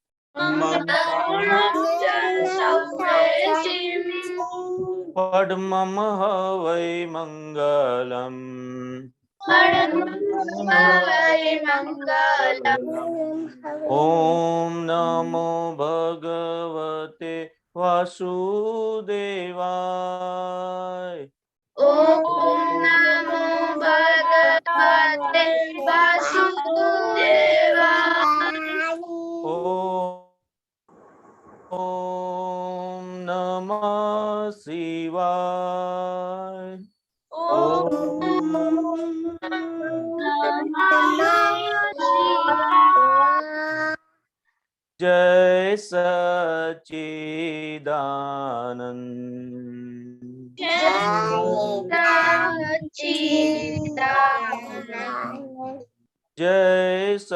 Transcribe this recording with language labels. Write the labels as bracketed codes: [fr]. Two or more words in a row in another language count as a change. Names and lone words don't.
[sa] पद्मं हवै मंगलम् ॐ नमो भगवते वासुदेवाय ઓમ નમો ભગવતે વાસુદેવાય ॐ नमः शिवाय ઓમ નમઃ શિવાય जय सच्चिदानंद जय